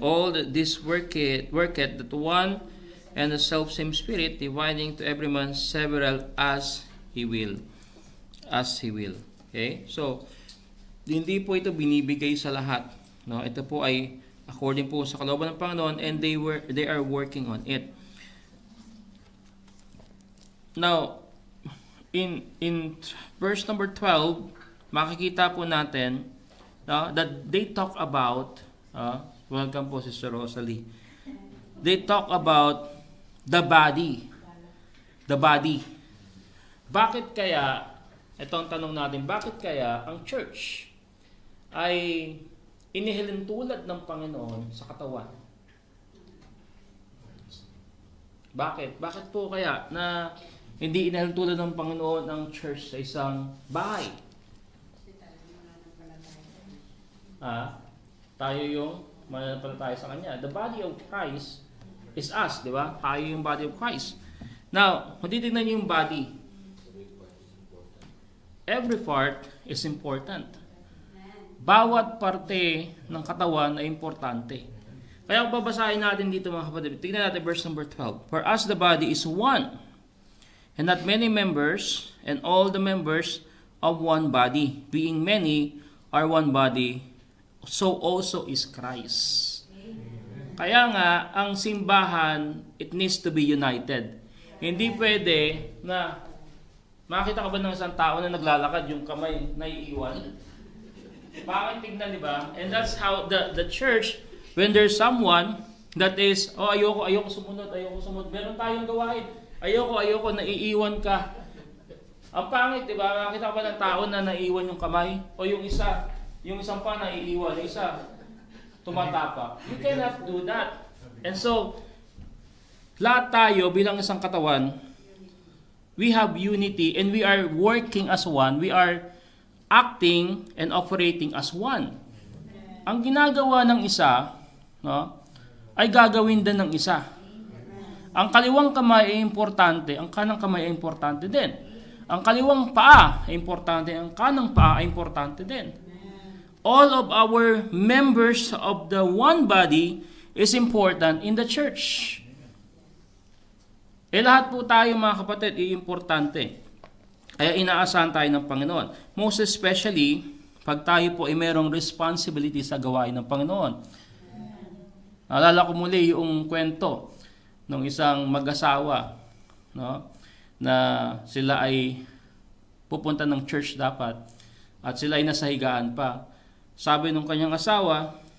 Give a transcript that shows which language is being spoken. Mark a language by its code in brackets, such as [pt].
[en] All this worketh that one and the self-same Spirit, dividing to every man several as he will. As he will. Okay? [tl] So, hindi po ito binibigay sa lahat. No? Ito po ay according po sa kalooban ng Panginoon, [en] and they are working on it. Now, in verse number 12, [tl] makikita po natin [en] that they talk about, welcome po Sister Rosalie, they talk about the body. The body. [tl] Bakit kaya, ito ang tanong natin, bakit kaya ang church ay inihilin tulad ng Panginoon sa katawan? Bakit? Bakit po kaya na hindi inihilin tulad ng Panginoon ang church sa isang bahay? Tayo yung mananampalataya sa Kanya. [en] The body of Christ is us, [tl] di ba? Tayo yung body of Christ. Now, kung titignan niyo yung body, every part is important. Bawat parte ng katawan ay importante. Kaya kung babasahin natin dito mga kapatid, tignan natin verse number 12. [en] For us the body is one, and not many members, and all the members of one body, being many, are one body, so also is Christ. [tl] Kaya nga, ang simbahan, [en] it needs to be united. [tl] Hindi pwede na makita ka ba ng isang tao na naglalakad, yung kamay naiiwan? Bakit tignan, di ba? [en] And that's how the church, when there's someone that is, [tl] ayoko sumunod, meron tayong gawain. Ayoko, naiiwan ka. Ang pangit, di ba? Makita ka ba ng tao na naiiwan yung kamay? O yung isang pa naiiwan, yung isa tumatapak. [en] You cannot do that. And so, [tl] lahat tayo bilang isang katawan, [en] we have unity and we are working as one. We are acting and operating as one. [tl] Ang ginagawa ng isa, ay gagawin din ng isa. Ang kaliwang kamay ay importante, ang kanang kamay ay importante din. Ang kaliwang paa ay importante, ang kanang paa ay importante din. [en] All of our members of the one body is important in the church. [tl] Lahat po tayo mga kapatid ay importante. Kaya inaasahan tayo ng Panginoon. Most especially, pag tayo po ay merong responsibility sa gawain ng Panginoon. Naalala ko muli yung kwento ng isang mag-asawa, na sila ay pupunta ng church dapat at sila ay nasa higaan pa. Sabi ng kanyang asawa,